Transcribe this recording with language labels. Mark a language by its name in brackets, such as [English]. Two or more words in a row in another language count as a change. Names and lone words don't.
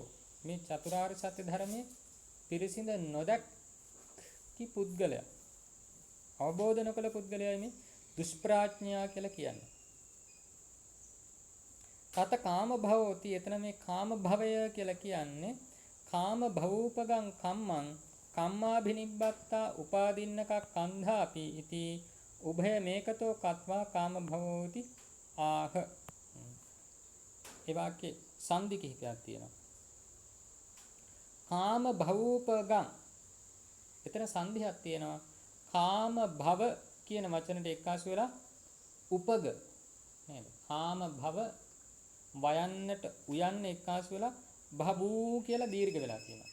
[Sinhala] මේ චතුරාර්ය සත්‍ය ධර්මයේ පිරිසිඳ නොදැක්කි පුද්ගලයා. අවබෝධ නොකළ පුද්ගලයායි මේ දුෂ්ප්‍රඥයා කියලා කියන්නේ. [Pali] තත කාම භවෝති. [Sinhala] එතන මේ කාම භවය කියලා කියන්නේ [Pali] කාම භවූපගං කම්මං කම්මාභිනිබ්බත්තා උපාදින්නක කන්ධාපි ඉති උභය මේකතෝ කତ୍වා කාම භවෝති ආහ. [Sinhala] ඒ වාක්‍යයේ සංදි කිහිපයක් තියෙනවා. [Pali] කාම භවූපගං. [Sinhala] එතන සංදියක් තියෙනවා. කාම භව කියන වචනට එක්කාසු වෙලා උපග නේද? කාම භව වයන්නට උයන්න එක්කාසු වෙලා භවූ කියලා දීර්ඝ වෙලා තියෙනවා.